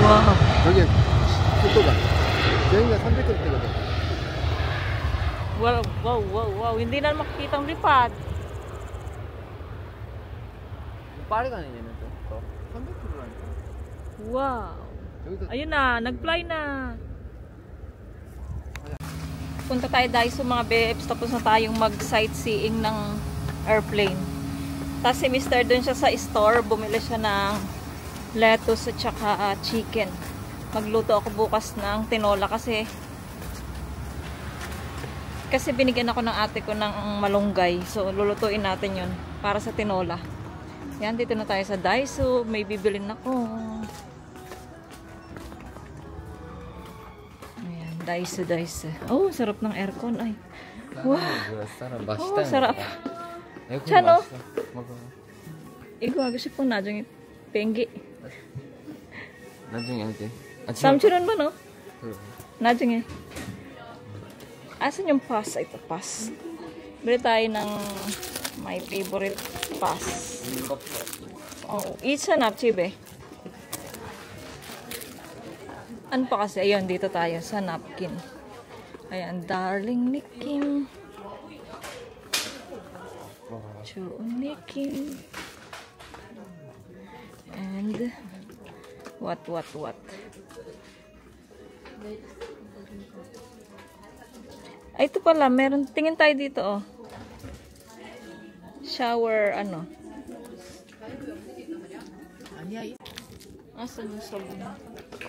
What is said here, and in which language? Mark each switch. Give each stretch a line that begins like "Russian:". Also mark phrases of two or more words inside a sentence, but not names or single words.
Korean: Wow. 저게 속도가. 비행기가 300km 되거든. Wow, wow, wow, wow.
Filipino: Hindi na makikita ang lipad.
Korean: 빠르 가네, 얘는 또. 300km라니까. Wow. 여기서
Filipino: Ayun na, nag-fly na. Punta tayo Daiso mga bebs, tapos na tayong mag-sightseeing ng airplane. Tapos si Mr. dun siya sa store, bumili siya ng lettuce at saka chicken. Magluto ako bukas ng tinola kasi binigyan ako ng ate ko ng malunggay. So lulutuin natin yun para sa tinola. Yan, dito na tayo sa Daiso. May bibilin ako. Ayan, Daiso. Oh, sarap ng aircon. Ay. Wow. Oh, sarap. Chano?
Korean: 이거 하고 싶어 나중에 비행기. 나중에 할 때. 삼촌은 뭐 너? 나중에.
Filipino: Asan yung pass? Ito, pass. Bili tayo ng
English: my favorite pass.
Filipino: Oh, isa napchibe. Ano pa kasi? Ayun, dito tayo sa napkin. Ayan, darling ni Kim. Chuon ni Kim.
English: And what?
Filipino: Ay, ito pala, meron. Tingin tayo dito, oh. Shower, ano. Asan yung sabon ko?